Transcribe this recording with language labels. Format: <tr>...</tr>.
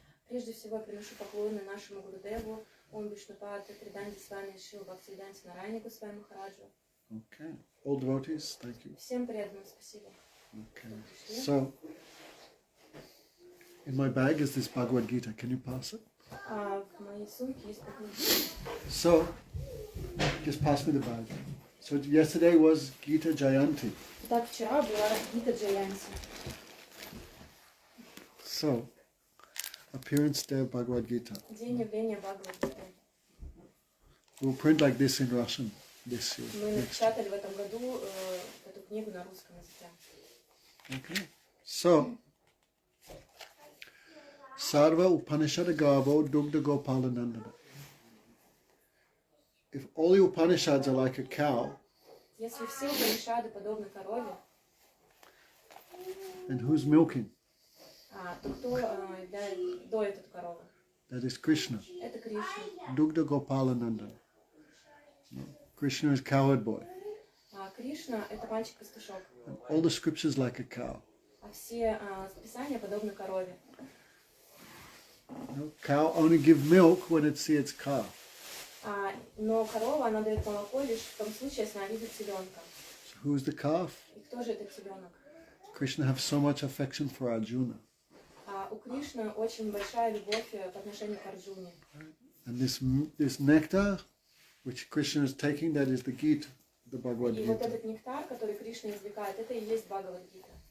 <ru>Прежде всего, я приношу поклоны нашему Гурудеву, Ом Вишнупад Триданти Свами Шива Бхактиведанте Нараяне Госвами Махараджу.</ru> <en>Okay, all devotees, thank you.</en> <ru>Всем преданным спасибо.</ru> <en>Okay, so in my bag is this Bhagavad Gita. Can you pass it?</en> <ru>В моей сумке есть Бхагавад-гита.</ru> <en>So, just pass me the bag. So yesterday was Gita Jayanti.</en> <ru>Так, вчера была Гита Джаянти.</ru> <en>So, appearance day of Bhagavad Gita.</en> <ru>День явления Бхагавад-гиты.</ru> <en>We'll print like this in Russian this year.</en> <ru>Мы напечатали в этом году эту книгу на русском языке.</ru> <sa>Okay. So, Sarva Upanishad Gavo Dugdha Gopalanandana.</sa> <en>If all the Upanishads are like a cow,</en> <ru>Если все Упанишады подобны корове,</ru> <en>then who's milking?</en> <ru>то кто доит эту корову?</ru> <en>That is Krishna.</en> <ru>Это Кришна.</ru> <sa>Dugdha Gopalanandana.</sa> <en>Krishna is cowherd boy.</en> <ru>Кришна – это мальчик-пастушок.</ru> <en>And all the scriptures like a cow.</en> <ru>А все писания подобны корове.</ru> <en>No, cow only give milk when it sees its calf.</en> <ru>Но корова, она дает молоко лишь в том случае, если она видит теленка.</ru> <en>So who's the calf?</en> <ru>И кто же этот теленок?</ru> <en>Krishna has so much affection for Arjuna.</en> <ru>У Кришны очень большая любовь по отношению к Арджуне.</ru> <en>And this nectar, which Krishna is taking, that is the Gita, the Bhagavad</en> <ru>И вот</ru> <en>Gita.</en> <ru>этот нектар, который Кришна извлекает, это и есть Бхагавад-гита.</ru>